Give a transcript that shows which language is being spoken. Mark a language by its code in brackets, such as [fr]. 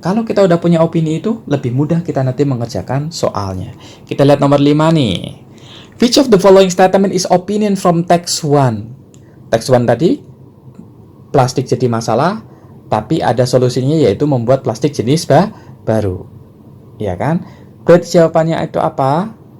[id] Kalau kita udah punya opini itu, lebih mudah kita nanti mengerjakan soalnya. Kita lihat nomor 5 nih. [en] Which of the following statement is opinion from text 1? [id] Text 1 tadi plastik jadi masalah, tapi ada solusinya, yaitu membuat plastik jenis baru. Ya kan? Berarti jawabannya itu apa?